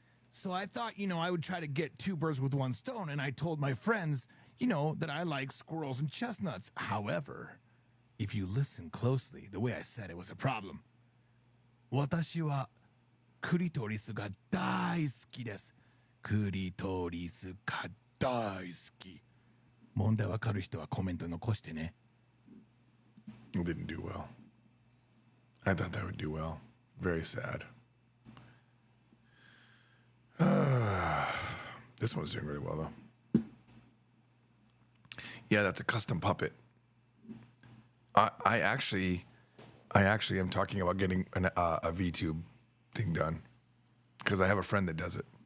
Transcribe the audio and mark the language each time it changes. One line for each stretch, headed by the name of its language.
English: So I thought, I would try to get two birds with one stone, and I told my friends, that I like squirrels and chestnuts. However, if you listen closely, the way I said it was a problem.
Japanese: 私はクリトリスが大好きです。クリトリスが大好き。問題わかる人はコメント残してね。
English: It didn't do well. I thought that would do well. Very sad. This one's doing really well though. Yeah, that's a custom puppet. I actually am talking about getting a VTube thing done because I have a friend that does it.